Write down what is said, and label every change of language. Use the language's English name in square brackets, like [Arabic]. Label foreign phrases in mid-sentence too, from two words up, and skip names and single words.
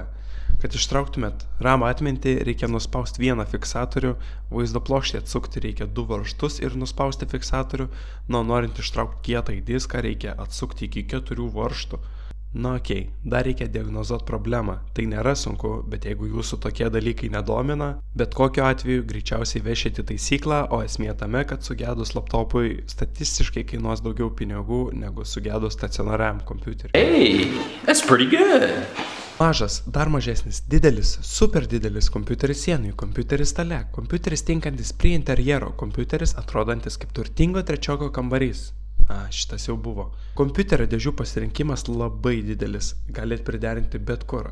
[Lithuanian] Kad ištrauktumėt RAM atmintį, reikia nuspausti vieną fiksatorių, vaizdo plokštę atsukti reikia 2 varžtus ir nuspausti fiksatorių, norint ištraukti kietąjį diską reikia atsukti iki 4 varžtų. Na okei, dar reikia diagnozuoti problemą, tai nėra sunku, bet jeigu jūsų tokie dalykai nedomina, bet kokiu atveju greičiausiai vešite taisyklą, o esmė tame, kad sugedus laptopui statistiškai kainuos daugiau pinigų negu sugedus stacionariam kompiuteriui. [English] Hey, that's pretty good. [Lithuanian] Mažas, dar mažesnis, didelis, super didelis kompiuteris sienui, kompiuteris stale, kompiuteris tinkantis prie interjero, kompiuteris atrodantis kaip turtingo trečioko kambarys. Šitas jau buvo. Kompiuterio dėžių pasirinkimas labai didelis, galit priderinti bet kur.